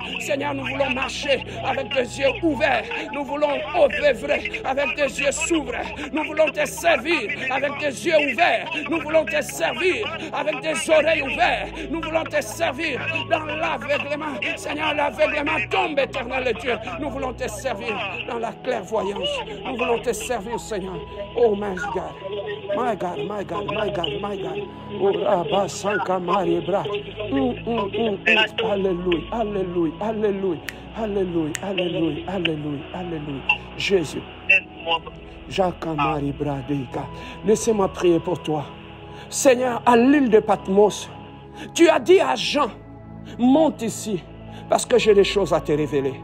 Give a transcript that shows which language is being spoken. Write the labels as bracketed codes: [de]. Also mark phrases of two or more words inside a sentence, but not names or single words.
[fr] Seigneur, nous voulons marcher avec des yeux ouverts, nous voulons œuvrer avec des yeux s'ouvrir, nous voulons te servir avec des yeux ouverts, nous voulons te servir avec des oreilles ouvertes, nous voulons te servir dans l'aveuglement. Seigneur, l'aveuglement tombe, éternel Dieu, nous voulons te servir dans la clairvoyance, nous voulons te servir, Seigneur. [en] Oh my God, my God, my God, my God, my God. Oh Rabba Sanka Marie Bra. [fr] Alléluia, alléluia, alléluia, alléluia, alléluia, alléluia, alléluia. Jésus. Jacques Marie Bradeka. Laissez-moi prier pour toi. Seigneur, à l'île de Patmos, tu as dit à Jean, monte ici, parce que j'ai des choses à te révéler.